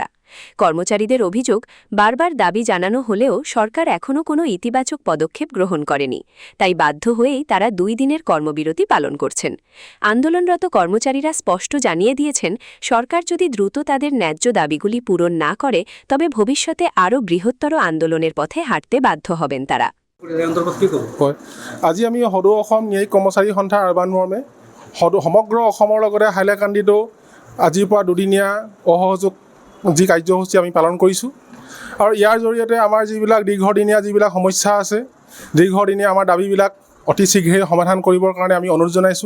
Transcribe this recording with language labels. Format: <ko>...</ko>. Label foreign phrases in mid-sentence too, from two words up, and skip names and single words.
<bn>কর্মচারীদের অভিযোগ, বারবার দাবি জানানো হলেও সরকার এখনও কোনো ইতিবাচক পদক্ষেপ গ্রহণ করেনি, তাই বাধ্য হয়েই তারা 2 দিনের কর্মবিরতি পালন করছেন। আন্দোলনরত কর্মচারীরা স্পষ্ট জানিয়ে দিয়েছেন, সরকার যদি দ্রুত তাদের ন্যায্য দাবিগুলি পূরণ না করে তবে ভবিষ্যতে আরও বৃহত্তর আন্দোলনের পথে হাঁটতে বাধ্য হবেন তারা।</bn> <as>আজি আমি সদৌ অসম ন্যায়িক কৰ্মচাৰী সন্থা আহ্বান মৰ্মে সমগ্ৰ অসমৰ লগতে হাইলাকান্দিতো আজিৰ পৰা 2 দিনীয়া অসহযোগ যি কাৰ্যসূচী আমি পালন কৰিছোঁ আৰু ইয়াৰ জৰিয়তে আমাৰ যিবিলাক দীৰ্ঘদিনীয়া যিবিলাক সমস্যা আছে, দীৰ্ঘদিনীয়া আমাৰ দাবীবিলাক অতি শীঘ্ৰে সমাধান কৰিবৰ কাৰণে আমি অনুৰোধ জনাইছোঁ।</as>